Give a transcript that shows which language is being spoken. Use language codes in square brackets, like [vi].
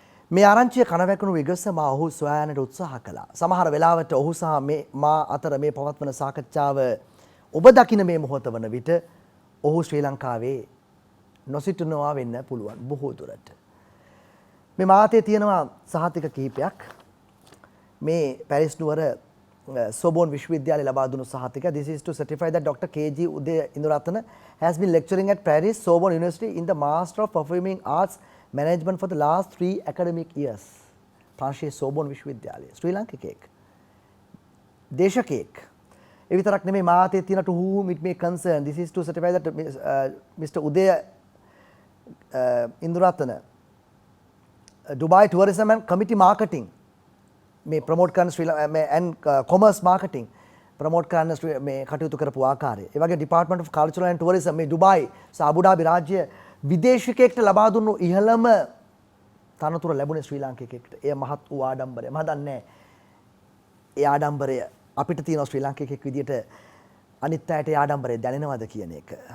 [si] මේ ආරංචිය කනවැකුණු විගස මා ඔහු සොයායන්නට උත්සාහ කළා. සමහර වෙලාවට ඔහු සහ මා අතර මේ පවත්වන සාකච්ඡාව ඔබ දකින මේ මොහොත වන විට ඔහු ශ්‍රී ලංකාවේ නොසිටිනවා වෙන්න පුළුවන් බොහෝ දුරට. මේ මාතේ තියෙනවා සහතික කිහිපයක්. මේ පැරිස් නුවර සෝබෝන් විශ්වවිද්‍යාලය ලබා දුණු සහතික. [en] This is to certify that Dr. KG Uday Induratana has been lecturing at Paris Sorbonne University in the Master of Performing Arts Management for the last 3 academic years. [si] ප්‍රංශයේ සෝබෝන් විශ්වවිද්‍යාලය. ශ්‍රී ලාංකිකයෙක්. දේශකයෙක්. ඒ විතරක් නෙමෙයි මාතේ තියෙන [en] to whom it may concern. This is to certify that Mr. Uday Induratana Dubai Tourism and Committee Marketing [si] මේ promote කරන [en] and commerce marketing [si] promote කරන මේ කටයුතු කරපු ආකාරය. ඒ වගේ Department of Cultural and Tourism මේ ඩුබායි සහ අබුඩාබි රාජ්‍ය විදේශිකයෙක්ට ලබා දුන්නු ඉහළම තනතුර ලැබුණේ ශ්‍රී ලාංකිකයෙක්ට. එය මහත් වූ ආඩම්බරය. මම දන්නේ ඒ ආඩම්බරය අපිට තියෙන ශ්‍රී ලාංකිකයෙක් විදියට අනිත් අයට ඒ ආඩම්බරය දැනෙනවද කියන එක.